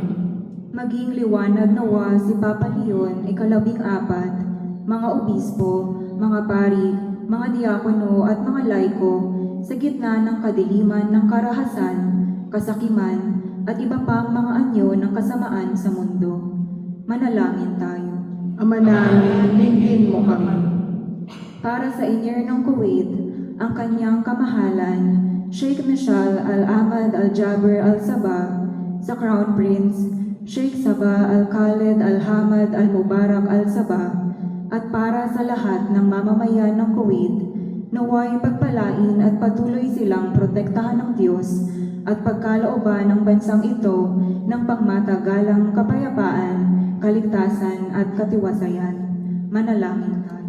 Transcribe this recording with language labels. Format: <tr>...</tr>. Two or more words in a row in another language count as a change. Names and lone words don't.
<tl>Maging liwanag nawa si Papa Leon, ika-14, mga obispo, mga pari, mga diakono at mga laiko sa gitna ng kadiliman ng karahasan, kasakiman at iba pang mga anyo ng kasamaan sa mundo. Manalangin tayo. Ama namin, dinggin mo kami. Para sa Emir ng Kuwait, ang kanyang kamahalan, Sheikh Mishal Al-Ahmad Al-Jaber Al-Sabah, sa</tl> <en>Crown Prince,</en> <tl>Sheikh Sabah Al-Khalid Al-Hamad Al-Mubarak Al-Sabah, at para sa lahat ng mamamayan ng Kuwait, naway pagpalain at patuloy silang protektahan ng Diyos at pagkalooban ng bansang ito ng pangmatagalang kapayapaan, kaligtasan at katiwasayan. Manalangin tayo.</tl>